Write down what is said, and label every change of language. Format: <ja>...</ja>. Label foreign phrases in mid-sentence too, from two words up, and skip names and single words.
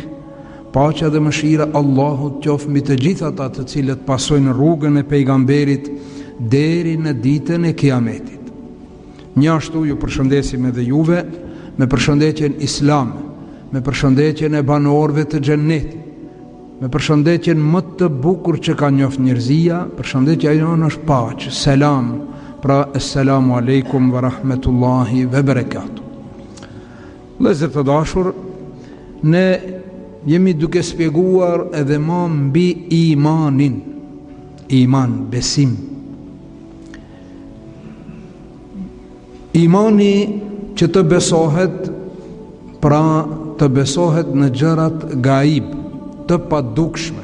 <sq>Paqja dhe mëshira Allahut qoftë mbi të gjithë ata të cilët pasojnë rrugën e pejgamberit deri në ditën e Kiametit. Njashtu ju përshëndesim edhe juve me përshëndetjen islame, me përshëndetjen e banorëve të xhennetit, me përshëndetjen më të bukur që ka njoft njerëzia. Përshëndetja jonë është paqë, selam, pra</sq> <ar>السلام عليكم ورحمة الله وبركاته.</ar> <sq>Vëllezër të dashur, ne jemi duke spjeguar edhe më mbi imanin, iman, besim. Imani që të besohet, pra të besohet në gjërat gaib, të padukshme.</sq>